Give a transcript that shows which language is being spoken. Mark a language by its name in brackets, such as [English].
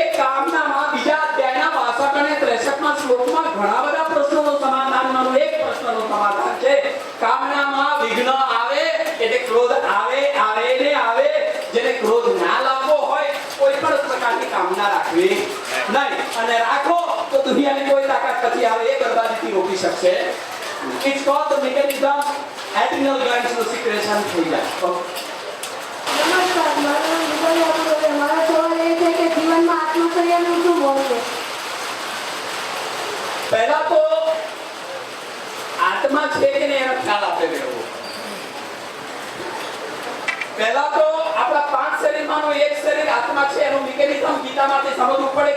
[Gujarati] કામનામાં બીજા અધ્યાયના 62 અને 63માં શ્લોકમાં ઘણા બધા પ્રશ્નોનું સમાધાનમાંનો એક પ્રશ્નનું સમાધાન છે. કામનામાં વિઘ્ન આવે એટલે ક્રોધ આવે ને આવે. જેને ક્રોધ ના લાવવો હોય કોઈ પણ પ્રકારની કામના રાખવી નહીં. અને રાખો તો દુનિયાની કોઈ તાકાત પછી આવે એ બરબાદીથી રોકી શકશે. [English] It's called the mechanism adrenal glands [Gujarati] નું secretion થઈ જાય. નમસ્કાર, મારું નામ વિજય છે. મારો સવાલ એ છે કે જીવનમાં આત્મસંયમનું શું મોલ છે? પહેલા તો આત્મા છે કે નહીં એનો ખ્યાલ આપે લેવો. પહેલા તો આપણા 5 શરીરમાંનું એક શરીર આત્મા છે એનું મિકેનિઝમ ગીતામાંથી સમજવું પડે.